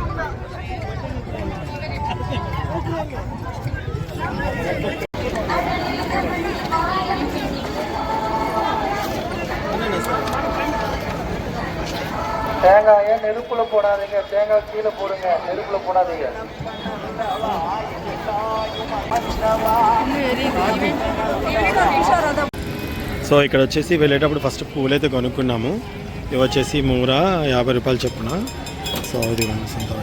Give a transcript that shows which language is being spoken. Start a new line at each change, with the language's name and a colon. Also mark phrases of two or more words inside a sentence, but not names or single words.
Tamil: தேங்காயை நெருப்புல போடாதீங்க. தேங்காய் கீழே போடுங்க, நெருப்புல போடாதீங்க.
Telugu: సో ఇక్కడ వచ్చేసి వెళ్ళేటప్పుడు ఫస్ట్ పూలు అయితే కొనుక్కున్నాము. ఇవి వచ్చేసి మూర 50 రూపాయలు చొప్పున. సో ఇది సొంత